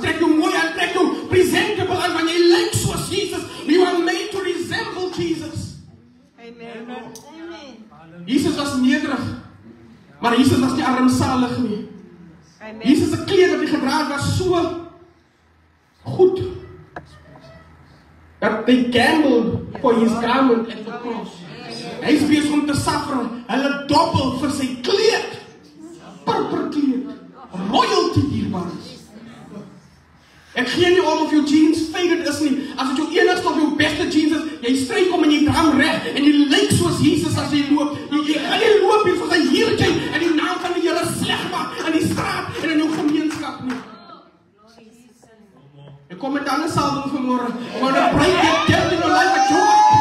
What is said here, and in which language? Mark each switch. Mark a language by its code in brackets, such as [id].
[af] Trek jou mooi aan, trek jou presentable aan, want jy lyk soos Jesus. [en] You are made to resemble Jesus. Amen. [af] Jesus was nederig, maar Jesus was nie armsalig nie. Amen. Jesus se klere wat hy gedra het was so goed dat [en] they gambled for his garment at the cross. [af] Hy is besig om te suffer. Hulle dobbel vir sy kleed. Purper kleed. Royalty hierbaar. Ek gee nie om of jou jeans faded is nie. As dit jou enigste of jou beste jeans is, jy stryk om en jy dra hom reg en jy lyk soos Jesus as jy loop. Jy gaan nie loop hier soos 'n heertjie en die naam van die Here sleg maak in die straat en in jou gemeenskap nie. Ek kom met 'n ander salwing vanmôre. [en] I want to break that death in your life that you are.